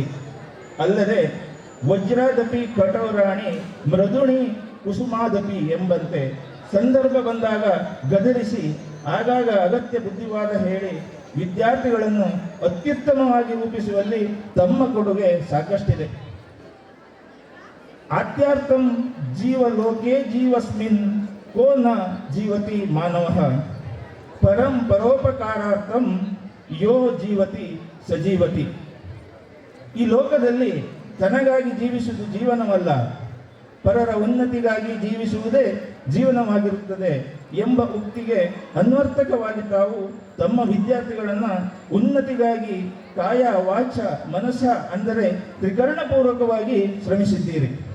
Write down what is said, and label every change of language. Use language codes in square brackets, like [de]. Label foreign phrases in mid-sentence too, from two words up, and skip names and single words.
[kn] ಅಲ್ಲದೆ [sa] ವಜ್ರಾದಪಿ ಕಠೋರಾಣಿ ಮೃದುಣಿ ಕುಸುಮಾದಪಿ [kn] ಎಂಬಂತೆ ಸಂದರ್ಭ ಬಂದಾಗ ಗದರಿಸಿ ಆಗಾಗ ಅಗತ್ಯ ಬುದ್ಧಿವಾದ ಹೇಳಿ ವಿದ್ಯಾರ್ಥಿಗಳನ್ನು ಅತ್ಯುತ್ತಮವಾಗಿ ರೂಪಿಸುವಲ್ಲಿ ತಮ್ಮ ಕೊಡುಗೆ ಸಾಕಷ್ಟಿದೆ. [sa] ಆತ್ಯಾರ್ಥಂ ಜೀವಲೋಕೆ ಜೀವಸ್ಮಿನ್ ಕೋ ನ ಜೀವತಿ ಮಾನವಃ ಪರಂ ಪರೋಪಕಾರಾರ್ಥಂ ಯೋ ಜೀವತಿ ಸಜೀವತಿ. [kn] ಈ ಲೋಕದಲ್ಲಿ ತನಗಾಗಿ ಜೀವಿಸುವುದು ಜೀವನವಲ್ಲ, ಪರರ ಉನ್ನತಿಗಾಗಿ ಜೀವಿಸುವುದೇ ಜೀವನವಾಗಿರುತ್ತದೆ ಎಂಬ ಉಕ್ತಿಗೆ ಅನ್ವರ್ಥಕವಾಗಿ ತಾವು ತಮ್ಮ ವಿದ್ಯಾರ್ಥಿಗಳನ್ನು ಉನ್ನತಿಗಾಗಿ ಕಾಯ, ವಾಚ, ಮನಸ್ಸ ಅಂದರೆ ತ್ರಿಕರಣಪೂರ್ವಕವಾಗಿ ಶ್ರಮಿಸಿದ್ದೀರಿ.